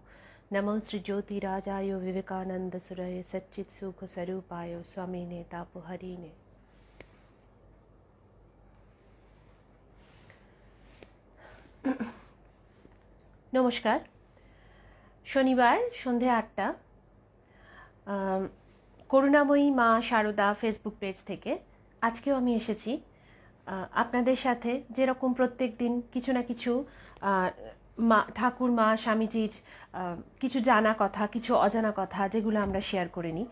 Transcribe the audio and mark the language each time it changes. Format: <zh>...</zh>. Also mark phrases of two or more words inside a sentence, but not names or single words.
<sa>नमो श्रीज्योतिराजाय विवेकानन्दसुरये सच्चित्सुखस्वरूपाय स्वामिने तापहरिणे।</sa> <bn>नमस्कार। शनिवार सन्ধ্যে ৮টা করুণাময়ী মা শারদা</bn> <en>Facebook page</en> <bn>থেকে আজকেও আমি এসেছি আপনাদের সাথে। যেরকম প্রত্যেক দিন কিছু না কিছু মা ঠাকুর মা স্বামীজির কিছু জানা কথা, কিছু অজানা কথা যেগুলো আমরা শেয়ার করে নিই।</bn>